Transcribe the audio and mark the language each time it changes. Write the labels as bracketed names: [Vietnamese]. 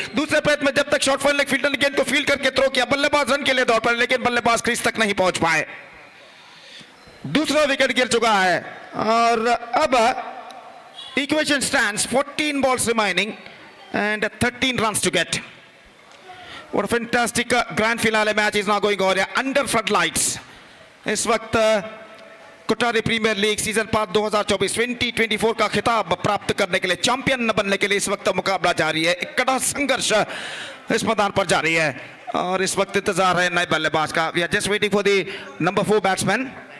[Hindi] दूसरे प्रयत्न में जब तक शॉट फाइन लेग फील्डर ने गेंद को फील्ड करके थ्रो किया, बल्लेबाज रन के लिए दौड़ पड़े, लेकिन बल्लेबाज क्रीज तक नहीं पहुंच पाए। दूसरा विकेट गिर चुका है, और अब [English] Equation stands 14 balls remaining and 13 runs to get. What a fantastic grand finale match is now going on here under floodlights. [Hindi] इस वक्त कोटारी प्रीमियर लीग सीजन 5 2024 का खिताब प्राप्त करने के लिए, चैंपियन बनने के लिए इस वक्त मुकाबला जारी है। एक कड़ा संघर्ष इस मैदान पर जारी है, और इस वक्त इंतजार है नए बल्लेबाज का। [English] We are just waiting for the number 4 batsman.